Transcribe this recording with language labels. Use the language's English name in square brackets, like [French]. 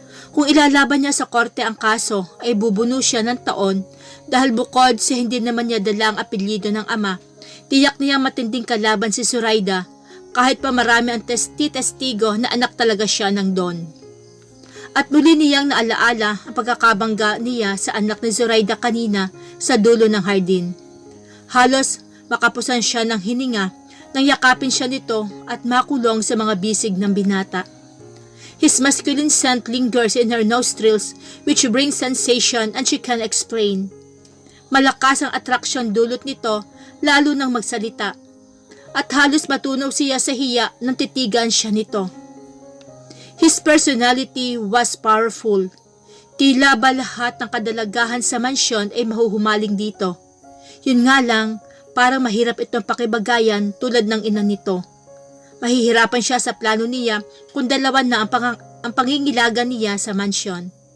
[Filipino] Kung ilalaban niya sa korte ang kaso ay bubuno siya ng taon dahil bukod sa hindi naman niya dala ang apelyido ng ama, tiyak niyang matinding kalaban si Zoraida kahit pa marami ang testigo na anak talaga siya ng Don. At muli niyang naalaala ang pagkakabangga niya sa anak ni Zoraida kanina sa dulo ng hardin. Halos makapusan siya ng hininga nang yakapin siya nito at makulong sa mga bisig ng binata. [English] His masculine scent lingers in her nostrils which brings sensation and she can explain. [Filipino] Malakas ang atraksyon dulot nito lalo nang magsalita. At halos matunaw siya sa hiya nang titigan siya nito. [English] His personality was powerful. [Filipino] Tila ba lahat ng kadalagahan sa mansyon ay mahuhumaling dito. Yun nga lang, parang mahirap itong pakibagayan tulad ng ina nito. Mahihirapan siya sa plano niya kung dalawan na ang pangingilagan niya sa mansyon.